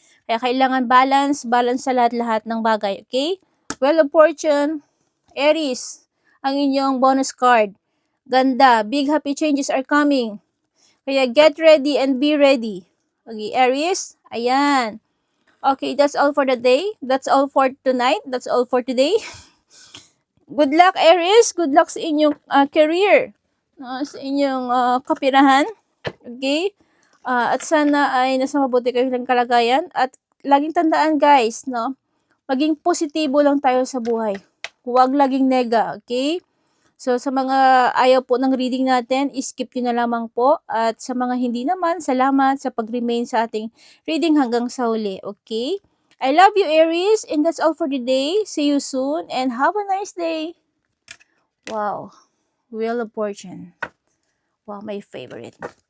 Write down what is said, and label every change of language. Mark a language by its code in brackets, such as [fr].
[tl] Kaya kailangan balance sa lahat-lahat ng bagay, okay? [en] Wheel of Fortune, Aries, [tl] ang inyong [en] bonus card. [tl] Ganda, [en] big happy changes are coming. Kaya get ready and be ready. Okay, Aries, ayan. Okay, that's all for the day. That's all for tonight. That's all for today. Good luck, Aries. Good luck [tl] sa inyong career. Sa inyong kapirahan. Okay? At sana ay nasa mabuti kayong kalagayan. At laging tandaan, guys, no? Maging positibo lang tayo sa buhay. Huwag laging nega, okay? So, sa mga ayaw po ng reading natin, skip nyo na lamang po. At sa mga hindi naman, salamat sa pag-remain sa ating reading hanggang sa huli. [en] Okay? I love you, Aries. And that's all for today. See you soon and have a nice day. Wow. Wheel of Fortune. Wow, my favorite. Bye, Aries. I love you. See you soon. Bye.